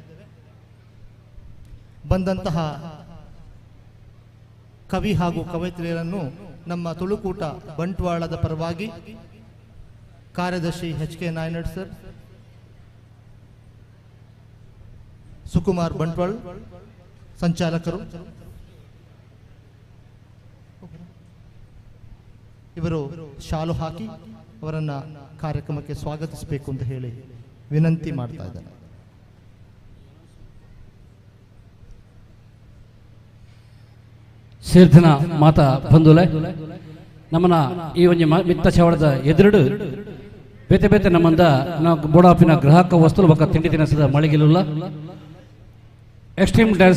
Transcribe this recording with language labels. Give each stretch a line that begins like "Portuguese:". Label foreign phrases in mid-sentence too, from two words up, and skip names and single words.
Kannada: ಬಂದಂತಹ ಕವಿ ಹಾಗೂ ಕವಯಿತ್ರಿಯರನ್ನು ನಮ್ಮ ತುಳುಕೂಟ ಬಂಟ್ವಾಳದ ಪರವಾಗಿ ಕಾರ್ಯದರ್ಶಿ HK ನಾಯನಡ್ ಸರ್, ಸುಕುಮಾರ್ ಬಂಟ್ವಾಳ್ ಸಂಚಾಲಕರು, ಇವರು ಶಾಲು ಹಾಕಿ ಅವರನ್ನು ಕಾರ್ಯಕ್ರಮಕ್ಕೆ ಸ್ವಾಗತಿಸಬೇಕು ಅಂತ ಹೇಳಿ ವಿನಂತಿ ಮಾಡ್ತಾ ಇದ್ದಾರೆ.
Tulu: ಸೇರ್ದಿನ ಮಾತಾ ಬಂಧುಲೆ ನಮ್ಮನ ಈ ಒಂಜಿ ಮಿತ್ತ ಚವಳದ ಎದುರುಡು ಬೇತೆ ಬೇತೆ ನಮ್ಮಂದ ನಾವು ಬೋಡಾಪಿನ ಗ್ರಾಹಕ ವಸ್ತುಲು ಬೊಕ್ಕ ತಿಂಡಿ ತಿನಿಸದ ಮಳಿಗೆಲುಲ್ಲ ಎಕ್ಸ್ಟ್ರೀಮ್ ಡ್ಯಾನ್ಸ್